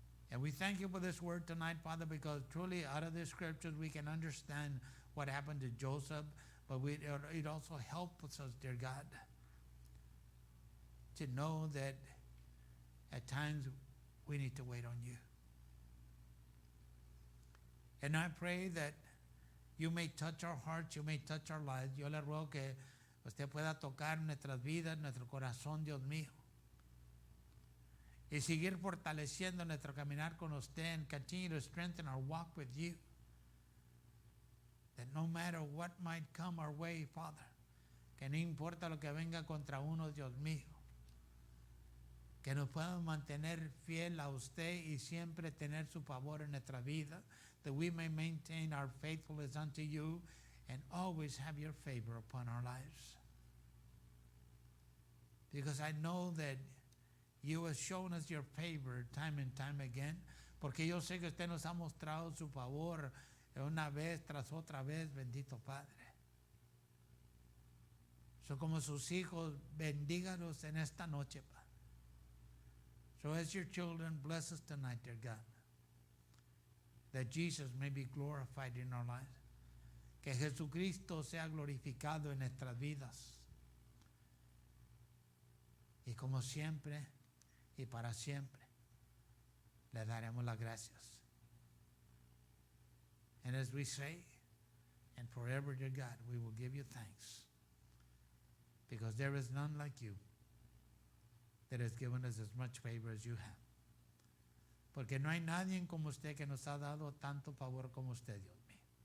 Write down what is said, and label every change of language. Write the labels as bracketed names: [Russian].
[English] And we thank you for this word tonight, Father, because truly out of the scriptures we can understand what happened to Joseph, but it also helps us, dear God, to know that at times we need to wait on you. And I pray that you may touch our hearts, you may touch our lives. [Spanish] Yo le ruego que usted pueda tocar nuestras vidas, nuestro corazón, Dios mío. Y seguir fortaleciendo nuestro caminar con usted [English] and continue to strengthen our walk with you. That no matter what might come our way, Father, [Spanish] que no importa lo que venga contra uno, Dios mío, que nos podamos mantener fiel a usted y siempre tener su favor en nuestra vida, [English] that we may maintain our faithfulness unto you and always have your favor upon our lives. Because I know that you have shown us your favor time and time again, [Spanish] porque yo sé que usted nos ha mostrado su favor una vez tras otra vez, bendito Padre. [English] So [Spanish] como sus hijos, bendíganos en esta noche, Padre. [English] So as your children, bless us tonight, dear God, that Jesus may be glorified in our lives. [Spanish] Que Jesucristo sea glorificado en nuestras vidas. Y como siempre y para siempre, le daremos las gracias. [English] And as we say, and forever, dear God, we will give you thanks. Because there is none like you that has given us as much favor as you have. [Spanish] Porque no hay nadie como usted que nos ha dado tanto favor como usted, Dios mío.